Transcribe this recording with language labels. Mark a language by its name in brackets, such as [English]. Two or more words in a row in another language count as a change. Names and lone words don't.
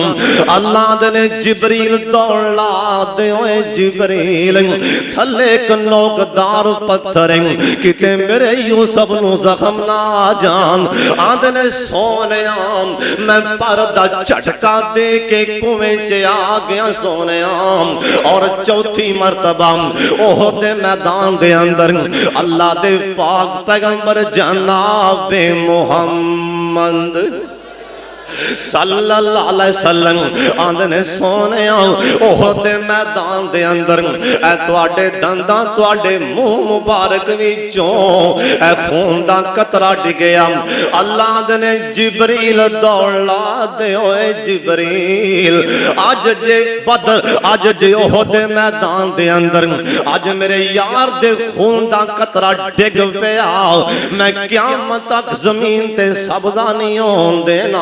[Punjabi] اللہ نے جبریل دوڑا دے اوئے جبریل تھلے اک نوکدار پتھر کتے میرے یوسف نوں زخم نہ جان. آندے نے سونیا میں پردہ جھٹکا دے کے کنویں چ آ گیا سونیا. اور چوتھی مرتبہ احد دے میدان دے اندر اللہ دے پاک پیغمبر جناب محمد [Arabic] صلى الله عليه وسلم [Punjabi] آندے نے سونیا احد دے میدان دے اندر اے تہاڈے دنداں تہاڈے منہ مبارک وچوں اے خون دا قطرہ ڈگیا. اللہ نے جبریل دوڑا دے اوئے جبریل اج جے بدر اج جے احد دے میدان دے اندر اج میرے یار دے خون دا قطرہ ڈگ پیا میں قیامت تک زمین تے سبزہ نہیں ہون دینا.